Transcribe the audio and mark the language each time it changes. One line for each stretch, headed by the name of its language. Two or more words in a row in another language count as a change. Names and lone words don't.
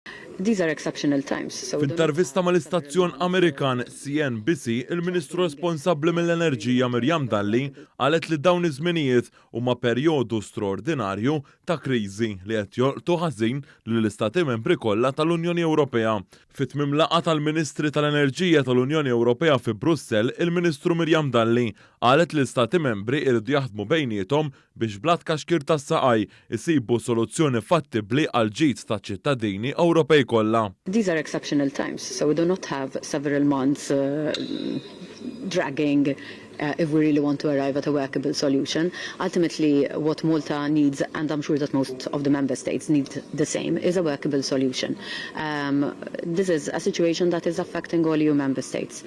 English: These are exceptional times.
Maltese: F'intervista mal-istazzjon Amerikan CNBC, il-Ministru responsabbli mill-Enerġija Miriam Dalli qalet li dawn iż-żminijiet huma perjodu straordinarju ta' kriżi li qed jolqtu ħażin lill-Istati membri kollha tal-Unjoni Ewropea. Fit-tmiem laqgħa tal-Ministri tal-Enerġija tal-Unjoni Ewropea fi Brussell, il-Ministru Miriam Dalli qalet li l-Istati membri jridu jaħdmu bejniethom biex blat kaxkir tas-saqajn isibu soluzzjoni fattibbli għall-ġid taċ-ċittadini Ewropej kollha.
English: These are exceptional times, so we do not have several months dragging if we really want to arrive at a workable solution. Ultimately, what Malta needs, and I'm sure that most of the member states need the same, is a workable solution. This is a situation that is affecting all EU member states.